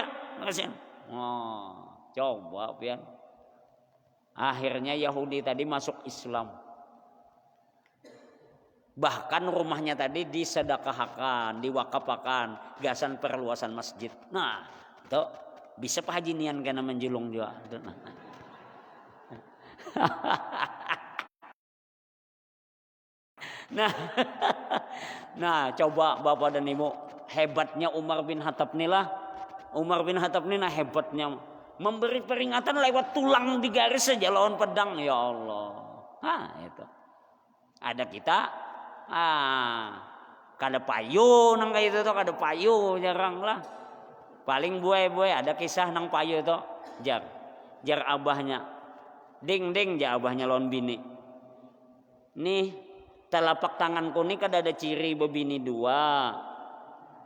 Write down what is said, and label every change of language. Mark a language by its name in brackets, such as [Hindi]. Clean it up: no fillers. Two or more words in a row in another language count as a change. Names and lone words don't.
[Banjar] Kasihan. Coba pian. Akhirnya Yahudi tadi masuk Islam. Bahkan rumahnya tadi disedekahkan, diwakapakan, gasan perluasan masjid. Nah, itu bisa Pak Haji nian kena menjulung juga. Nah, coba Bapak dan Ibu, hebatnya Umar bin Khattab nih nah hebatnya memberi peringatan lewat tulang di garis saja lawan pedang, ya Allah. Itu. Ada kita kada payu nang kayak itu tuh, kada payu jarang lah. Paling buai ada kisah nang payu tuh, jar abahnya. Ding ja abahnya lawan bini. Nih telapak tanganku nih kada ada ciri bebini 2.